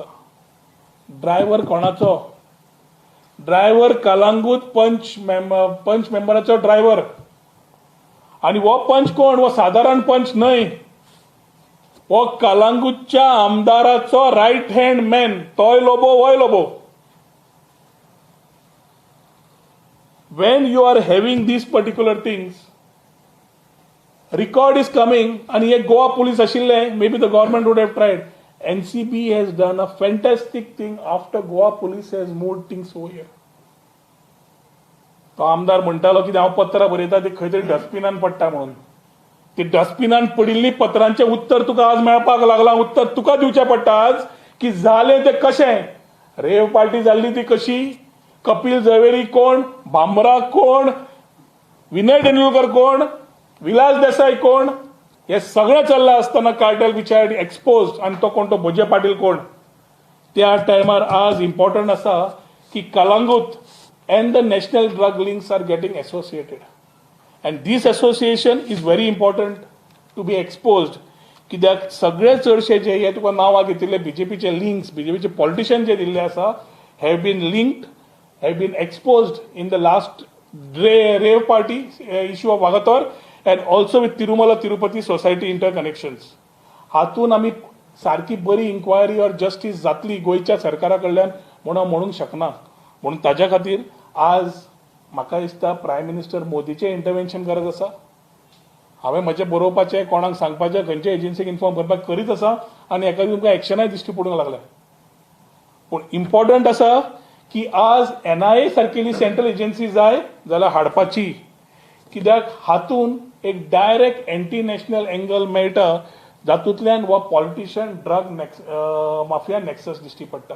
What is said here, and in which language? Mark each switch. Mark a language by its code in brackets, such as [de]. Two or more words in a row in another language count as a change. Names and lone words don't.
[kok] ड्रायव्हर कोणाचो? ड्रायव्हर कलांगूट पंच मेंबराचो ड्रायव्हर. आणि हो पंच कोण? हो साधारण पंच न्हय, हो कलांगूटच्या आमदाराचो [en] right hand man. [kok] तोय लोबो होय लोबो. [en] when you are having these particular things, record is coming, [kok] आणि हे गोवा पुलीस आशिल्ले, [en] maybe the government would have tried. NCB has done a fantastic thing after Goa police has moved things over here. [kok] तो आमदार म्हणटालो की हांव पत्रां बरयता ती खंय तरी डस्टबिनान पडटा म्हणून. ती डस्टबिनान पडिल्ली पत्रांचे उत्तर तुका आज मेळपाक लागला. उत्तर तुका दिवचें पडटा आज की जालें तें कशें. रेव पार्टी जाल्ली ती कशी, कपिल झवेरी कोण, भामरा कोण, विनय तेंडुलकर कोण, विलास देसाई कोण, हे सगळें चल्लां आसतना [en] cartel which had exposed, [kok] आनी तो कोण, तो भोजे पाटील कोण. त्या टायमार आज इम्पॉर्टंट आसा की कलांगूट [en] and the national drug links are getting associated, and this association is very important to be exposed. [kok] कित्याक सगळे चडशे जे हे तुका नांवां घेतिल्ले बीजेपीचे लिंक्स, बीजेपीचे पॉलिटिशियन जे दिल्ले आसा, [en] have been linked, have been exposed in the last rave party issue of Vagator and also with Tirumala Tirupati Society interconnections. [kok] हातून आमी सारकी बरी इन्क्वायरी और जस्टिस जातली गोयच्या सरकारा कडल्यान म्हणून म्हणूंक शकना. म्हणून ताज्या खातीर आज म्हाका दिसता [en] Prime Minister [kok] मोदीचें इंटरव्हेन्शन गरज आसा. हांवें म्हजें बरोवपाचें, कोणाक सांगपाचें, खंयच्या एजन्सीक इन्फॉर्म करपाक करीत आसा आनी हेका तुमकां एक्शनाय दिश्टी पडूंक लागल्या. पूण इम्पॉर्टंट आसा की आज NIA सारकेली [en] central agency [kok] जाय जाल्यार हाडपाची, कित्याक हातून एक [en] direct anti national angle [kok] मेळटा, जातूंतल्यान हो [en] politician drug mafia nexus [kok] दिश्टी पडटा.